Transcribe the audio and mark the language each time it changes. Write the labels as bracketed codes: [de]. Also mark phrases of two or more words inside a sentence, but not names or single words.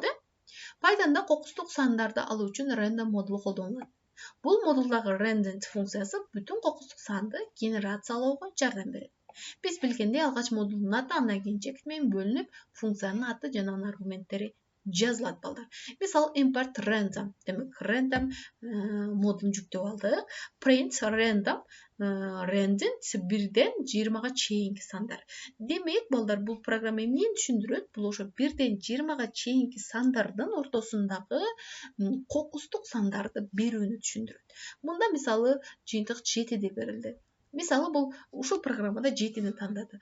[ky] Python'da кокустук сандарды алуу үчүн random модулу колдонулат. Бул модулдагы random функциясы бүтүн кокустук санды генерациялоого жардам берет. Биз билгендей, алгач модулдун аты, андан кийин чекит менен бөлүнүп, функциянын аты жана анын аргументтери жазылат балдар. Мисалы, [en] import random, [ky] демек random модулун жүктөп алдык. [en] Print random, random [ky] 1ден 20га чейинки сандар. Демек, балдар, бул программа эмнени түшүндүрөт? Бул ошо 1ден 20га чейинки сандардын ортосундагы кокустук сандарды берүүнү түшүндүрөт. Мында мисалы жыйынтык 7 деп берилди. Мисалы, бул ушул программада 7-ни тандады.